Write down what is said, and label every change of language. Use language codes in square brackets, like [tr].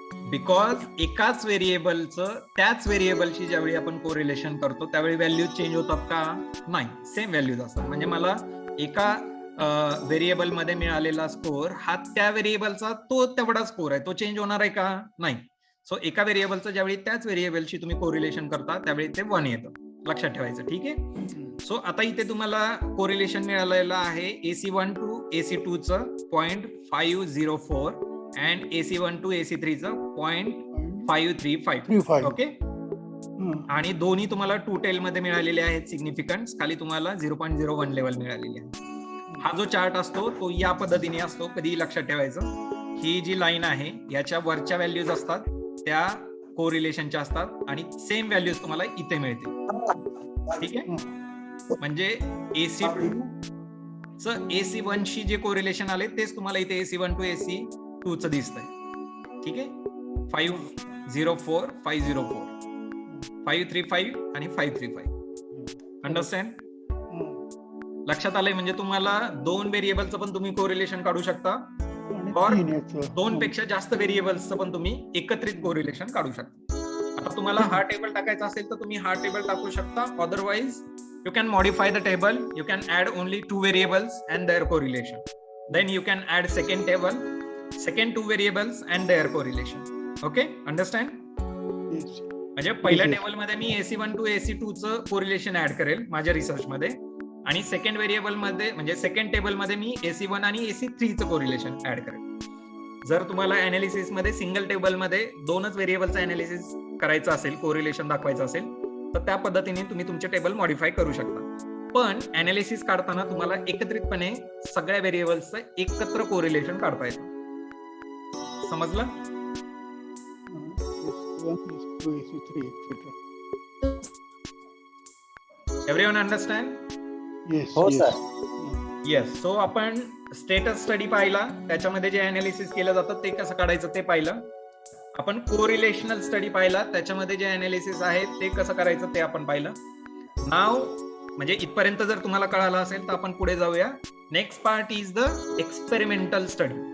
[mr] Because एकाच व्हेरिएबलचं त्याच व्हेरिएबलशी ज्यावेळी आपण कोरिलेशन करतो त्यावेळी व्हॅल्यू चेंज होतात का? नाही, सेम व्हॅल्यूज असतात। म्हणजे मला एका व्हेरिएबल मध्ये मिळालेला स्कोर हा त्या व्हेरिएबलचा तो तेवढा स्कोर आहे, तो चेंज होणार आहे का? नाही। सो एका व्हेरिएबलचं ज्यावेळी त्याच व्हेरिएबलशी तुम्ही कोरिलेशन करता त्यावेळी ते 1 येतं, लक्षात ठेवायचं। ठीक आहे, सो आता इथे तुम्हाला कोरिलेशन मिळालेलं आहे AC1 to AC2 चं 0.504 [en] and AC1 to AC3 चं 0.535. 35. [mr] ओके, हं. आणि दोन्ही तुम्हाला 2 टेल मध्ये मिळालेले आहेत सिग्निफिकन्स. खाली तुम्हाला 0.01 लेवल मिळालेली आहे. हा जो चार्ट असतो तो या पद्धतीने असतो, कधी लक्षात ठेवायचं. ही जी लाईन आहे याच्या वरच्या व्हॅल्यूज असतात त्या कोरिलेशनच्या असतात आणि सेम व्हॅल्यूज तुम्हाला इथे मिळतील. ठीक आहे, म्हणजे AC2 चं AC1 शी जे कोरिलेशन आले तेच तुम्हाला इथे AC1 टू AC2 चं दिसतंय. ठीक आहे, 504, 504, 535 आणि 535. अंडरस्टँड? लक्षात आलंय? म्हणजे तुम्हाला 2 व्हेरिएबलचं पण तुम्ही कोरिलेशन काढू शकता, आणि [hi] और [mr] 3 याचं. 2 पेक्षा जास्त व्हेरिएबल्सचं पण तुम्ही एकत्रित कोरिलेशन काढू शकता. आता तुम्हाला हा टेबल टाकायचा असेल तर तुम्ही हा टेबल टाकू शकता. [en] Otherwise you can modify the table. You can add only 2 variables and their correlation. Then you can add second table, second 2 variables and their correlation. Okay, understand? Yes. [mr] म्हणजे पहिल्या [en] Yes. [mr] टेबल मध्ये मी AC1 to AC2 चं correlation add करेल माझ्या research मध्ये, आणि second variable मध्ये म्हणजे सेकंड टेबल मध्ये मी AC1 आणि AC3 चं कोरिलेशन ऍड करेल. जर तुम्हाला अनालिसिस मध्ये सिंगल टेबल मध्ये 2च व्हेरिएबलचं अनालिसिस करायचं असेल, कोरिलेशन दाखवायचं असेल, तर त्या पद्धतीने तुम्ही तुमचे टेबल मॉडिफाय करू शकता. पण अनालिसिस काढताना तुम्हाला एकत्रितपणे सगळ्या व्हेरिएबल्सचं एकत्र कोरिलेशन काढता येतं. समजलं? [en] AC1, AC2, AC3, etc. Everyone understand? Yes. [mr] हो, [en] yes. sir. Yes. [mr] सो आपण स्टेटस स्टडी पाहिला, त्याच्यामध्ये जे अनालिसिस केलं जातं ते कसं काढायचं ते पाहिलं. आपण कोरिलेशनल स्टडी पाहिला, त्याच्यामध्ये जे अनालिसिस आहे ते कसं करायचं ते आपण पाहिलं. नाव म्हणजे इथपर्यंत जर तुम्हाला कळालं असेल तर आपण पुढे जाऊया. [en] Next part is the experimental study.